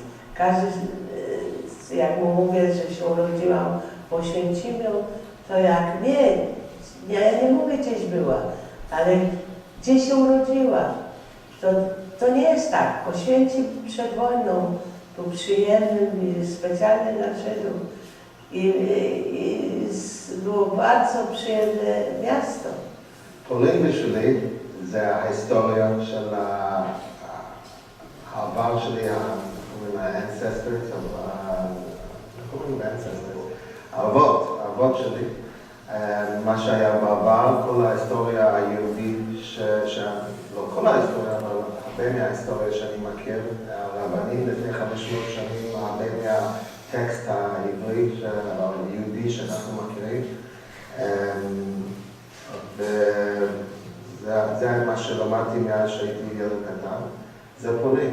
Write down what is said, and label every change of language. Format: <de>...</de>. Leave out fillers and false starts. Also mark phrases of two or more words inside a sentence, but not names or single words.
<pl>Każdy, jak mu mówię, że się urodziłam w Oświęcimiu, to jak nie mówię gdzieś była, ale gdzie się urodziła. To nie jest tak. Oświęcim przed wojną był przyjemnym i specjalnie dla Żydów. I było bardzo przyjemne miasto.</pl> <he>פולין בשבילי זה ההיסטוריה של העבר שלי, קוראים ה-ancestors, האבות שלי, מה שהיה בעבר, כל ההיסטוריה היהודית, לא כל ההיסטוריה, אבל הרבה מההיסטוריה שאני מכיר, הרבנים לפני 500 שנים, הרבה מהטקסט העברי או היהודי שאנחנו מכירים, וזה מה שלמדתי מאז שהייתי ילד קטן, זה פולין.</he>